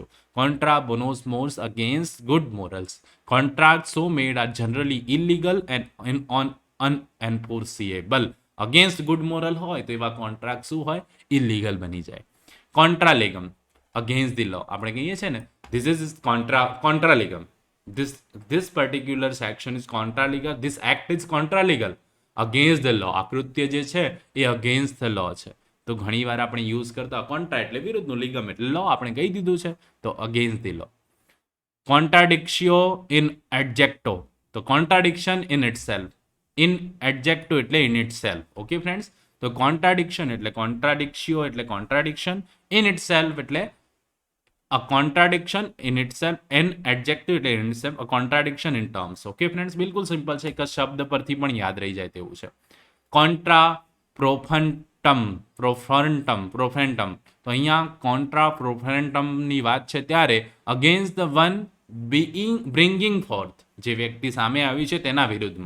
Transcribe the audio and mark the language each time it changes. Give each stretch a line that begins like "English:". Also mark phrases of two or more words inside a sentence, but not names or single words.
Latin: contra bonos mores
English: Against good morals. Contract so made are generally illegal and unenforceable. against good moral
Gujarati: હોય તો એવા કોન્ટ્રાક્ટ શું હોય? ઇલીગલ બની જાય. કોન્ટ્રાલેગમ,
English: against the law.
Gujarati: આપણે કહીએ છીએ ને
English: this is
Gujarati: કોન્ટ્રાલેગમ.
English: This particular section is contralegal. This act is contralegal. Against the law.
Gujarati: આ કૃત્ય જે છે એ
English: against the law
Gujarati: છે. તો ઘણી વાર આપણે યુઝ કરતા કોન્ટ્રા એટલે વિરુદ્ધનું, લિગમ એટલે લો આપણે કહી દીધું છે, તો
English: against the law.
Latin: contradictio in adjecto,
English: તો contradiction in itself.
Latin: in adjecto
English: એટલે in itself. Okay friends, તો કોન્ટ્રાડિક્શન એટલે કોન્ટ્રાડિક્શિયો એટલે કોન્ટ્રાડિક્શન, in itself એટલે a contradiction in itself, an adjective એટલે in itself, a contradiction in terms. okay friends,
Gujarati: બિલકુલ સિમ્પલ છે, એક શબ્દ પરથી પણ યાદ રહી જાય તેવું છે.
Latin: contra proferentem.
Gujarati: તો અહીંયા કોન્ટ્રા પ્રોફેન્ટમની વાત છે ત્યારે
English: against the one bringing forth,
Gujarati: જે વ્યક્તિ સામે આવી છે તેના વિરુદ્ધમાં.